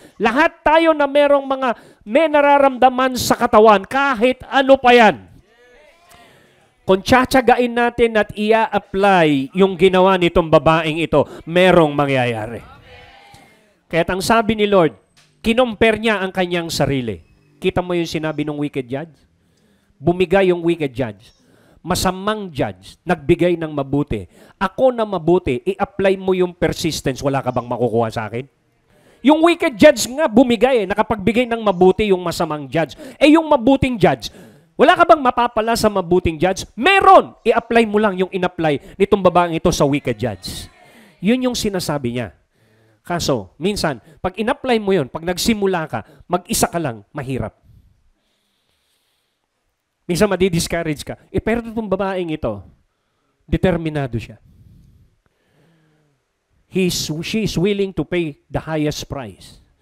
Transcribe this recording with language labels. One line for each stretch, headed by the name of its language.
Filipino: Lahat tayo na may nararamdaman sa katawan, kahit ano pa yan. Kung tsatsagain natin at ia-apply yung ginawa nitong babaeng ito, merong mangyayari. Kaya ang sabi ni Lord, kinompare niya ang kanyang sarili. Kita mo yung sinabi ng wicked judge? Bumigay yung wicked judge. Masamang judge, nagbigay ng mabuti. Ako na mabuti, i-apply mo yung persistence, wala ka bang makukuha sa akin? Yung wicked judge nga bumigay, nakapagbigay ng mabuti yung masamang judge. Yung mabuting judge, wala ka bang mapapala sa mabuting judge? Meron! I-apply mo lang yung in-apply nitong babaeng ito sa wicked judge. Yun yung sinasabi niya. Kaso, minsan, pag in-apply mo yun, pag nagsimula ka, mag-isa ka lang, mahirap. Minsan madi-discourage ka. Pero itong babaeng ito, determinado siya.
English: She is willing to pay the highest price.